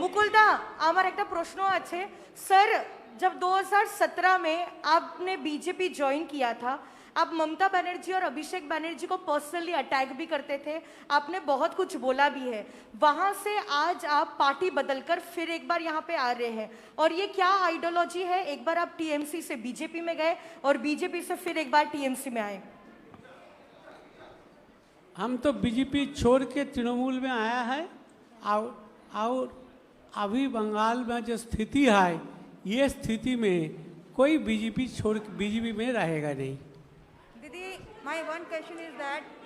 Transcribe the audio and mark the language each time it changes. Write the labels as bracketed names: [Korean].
[Bangla] मुकुलदा, আমার একটা প্রশ্ন আছে सर। [Hindi] जब 2017 में आपने बीजेपी ज्वाइन किया था, आप ममता बनर्जी और अभिषेक बनर्जी को पर्सनली अटैक भी करते थे, आपने बहुत कुछ बोला भी है। वहां से आज आप पार्टी बदलकर फिर एक बार यहाँ पे आ रहे हैं, और ये क्या आइडियोलॉजी है? एक बार आप टीएमसी से बीजेपी में गए और बीजेपी से फिर एक बार टीएमसी में आए। हम तो बीजेपी छोड़ के तृणमूल में आया है, और अभी बंगाल में जो स्थिति है, ये स्थिति में कोई बीजेपी छोड़ बीजेपी में रहेगा नहीं। [English] Didi, my one question is that